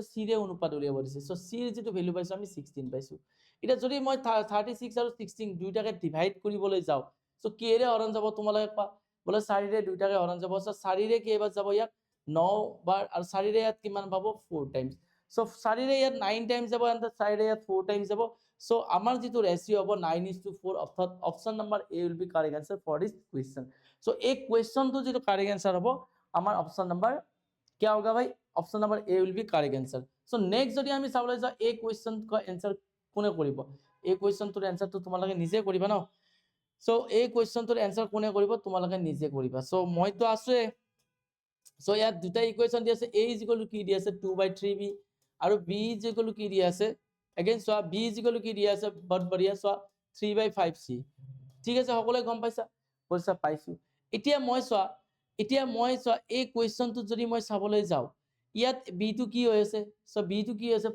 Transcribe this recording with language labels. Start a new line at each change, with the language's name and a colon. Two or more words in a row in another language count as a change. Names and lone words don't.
Assamese: সি ৰে অনুপাত উলিয়াব দিছে সো সি ৰ যেটো ভ্যালু পাইছো আমি 16 পাইছো এটা যদি মই 36 আৰু 16 দুইটাকে ডিভাইড কৰিবলৈ যাও সো কি ৰে হৰণ যাব তোমালোকে পা বলে 4 ৰে দুইটাকে হৰণ যাব সো 4 ৰে কেইবাৰ যাব ইয়াত 9 বাৰ আৰু 4 ৰে ইয়াত কিমান পাব 4 টাইমছ সো 4 ৰে ইয়াত 9 টাইমছ যাব আৰু 4 ৰে ইয়াত 4 টাইমছ যাব সো আমাৰ যেটো ৰেশিও হ'ব 9:4 অৰ্থাৎ
English: option number A will be correct answer for this question
Assamese: সো এই কোয়েশ্চনটো যেটো
English: correct answer
Assamese: হ'ব আমাৰ
English: option number
Hindi: क्या होगा भाई
English: option number A will be correct answer so next
Assamese: যদি আমি চাবলৈ যাও এই কোৱেশ্চন কা आंसर কোনে কৰিব এই কোৱেশ্চনটোৰ आंसर তো তোমালোকে নিজে কৰিবা ন সো এই কোৱেশ্চনটোৰ आंसर কোনে কৰিব তোমালোকে নিজে কৰিবা সো মইতো আছোয়ে সো ইয়াত দুটা ইকুৱেশ্যন দি আছে a কি দি আছে 2/3b আৰু b কি দি আছে अगेन সো b কি দি আছে বহুত বঢ়িয়া সো 3/5c ঠিক আছে সকলোৱে গম পাইছা পইচা পাইছো এতিয়া মই চোৱা এই কোৱেশ্চনটো যদি মই চাবলৈ যাও ইয়াত b টো কি হৈ আছে সো b টো কি আছে